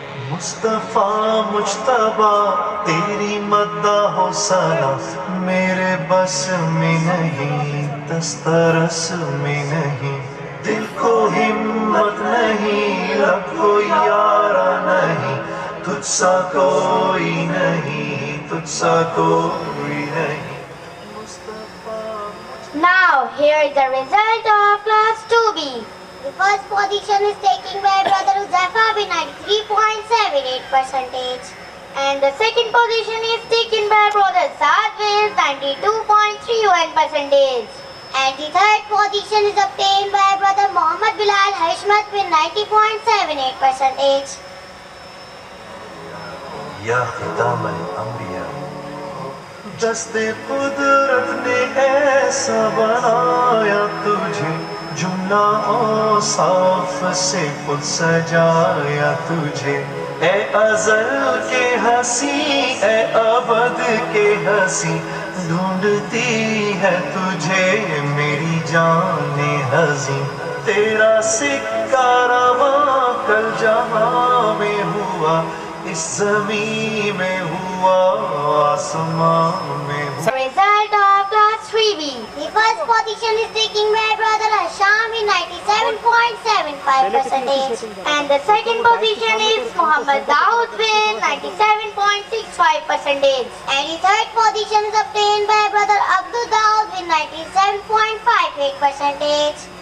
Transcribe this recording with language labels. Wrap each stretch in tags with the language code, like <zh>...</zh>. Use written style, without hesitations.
<ur>مصطفیٰ مجتبیٰ تیری مدح و ثنا میرے بس میں نہیں، دسترس میں نہیں. دل کو ہمت نہیں، لب کو یارہ نہیں، تجھ تجھ سا کوئی نہیں، تجھ سا کوئی نہیں.</ur> <en>Now, here is the result of class 2B. The first position is taken by brother Uzaifa with 93.78%. And the second position is taken by brother Saad with 92.31%. And the third position is obtained by brother Muhammad Bilal Hashmat with 90.78%.</en> <ur>یا ختام الانبیاء، دست قدرت نے ایسا بنایا تجھے، جملہ اوصاف سے خود سجایا تجھے. اے ازل کے ہنسی، اے ابد کے ہنسی، ڈھونڈتی ہے تجھے میری جان ہنسی. تیرا سکہ رواں کل جہاں میں ہوا، اس زمین میں ہوا، آسمان میں ہوا.</ur> <en>The result of class 3B. The first position is taken by brother Hasham with 97.75%. And the second position is Muhammad Daud with 97.65%. And the third position is obtained by brother Abdul Daud with 97.58%.</en>